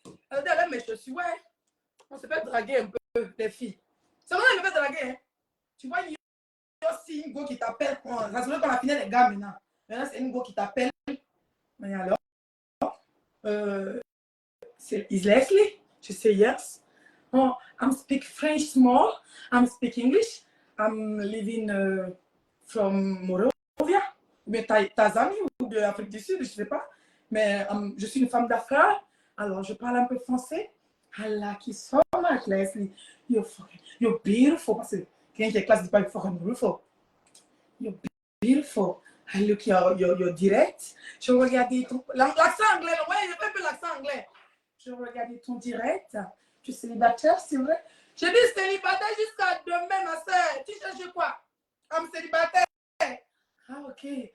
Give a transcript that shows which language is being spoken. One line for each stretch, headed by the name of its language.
French: j'aime mes chaussures, ouais. On se fait draguer un peu, les filles. C'est vrai, elle me fait draguer. Hein. Tu vois, il y a aussi une go qui t'appelle. Rassurez qu'on a fini les gars maintenant. Maintenant, c'est une go qui t'appelle. Mais alors, c'est Is Leslie? Je sais yes.
English: Oh, I'm speak French small. I'm speak English.
French: I'm living from Morovia, ou bien Tanzanie, ou de l'Afrique du Sud, je ne sais pas. Mais je suis une femme d'affaires, alors je parle un peu français.
English: I like you so much, Leslie. You're beautiful.
French: Parce que quelqu'un qui est classe dit pas fucking beautiful. You're beautiful. I look your direct. Je regardais ton... L'accent anglais, ouais, il fait un peu l'accent anglais. Je regardais ton direct. Tu es célibataire, c'est vrai? J'ai dit célibataire jusqu'à demain, ma soeur. Tu cherches quoi? I'm célibataire. Ah, ok.